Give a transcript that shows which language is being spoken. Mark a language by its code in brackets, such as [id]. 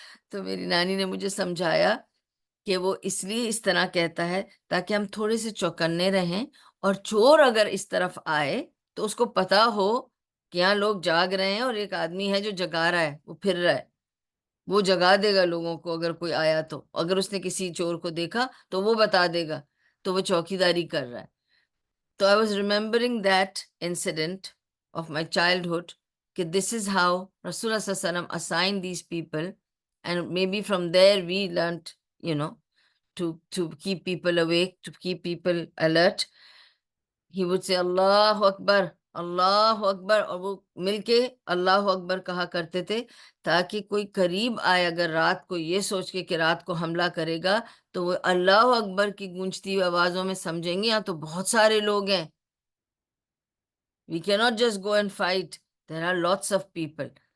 [ur] تو میری نانی نے مجھے سمجھایا کہ وہ اس لیے اس طرح کہتا ہے تاکہ ہم تھوڑے سے چوکنے رہیں، اور چور اگر اس طرف آئے تو اس کو پتا ہو کہ یہاں لوگ جاگ رہے ہیں اور ایک آدمی ہے جو جگا رہا ہے، وہ پھر رہا ہے، وہ جگا دے گا لوگوں کو. اگر کوئی آیا تو اگر اس نے کسی چور کو دیکھا تو وہ بتا دے گا، تو وہ چوکیداری کر رہا ہے. [en] تو I was remembering that incident of my childhood کہ this is how Rasulullah صلی اللہ علیہ وسلم assigned these people, and maybe from there we learned, you know, to keep people awake, to keep people alert. He would say [ur] اللہ اکبر اللہ اکبر، اور وہ مل کے اللہ اکبر کہا کرتے تھے تاکہ کوئی قریب آئے اگر رات کو یہ سوچ کے کہ رات کو حملہ کرے گا تو وہ اللہ اکبر کی گونجتی ہوئی آوازوں میں سمجھیں گے یہاں تو بہت سارے لوگ ہیں. [en] We cannot just go and fight. There are lots of people.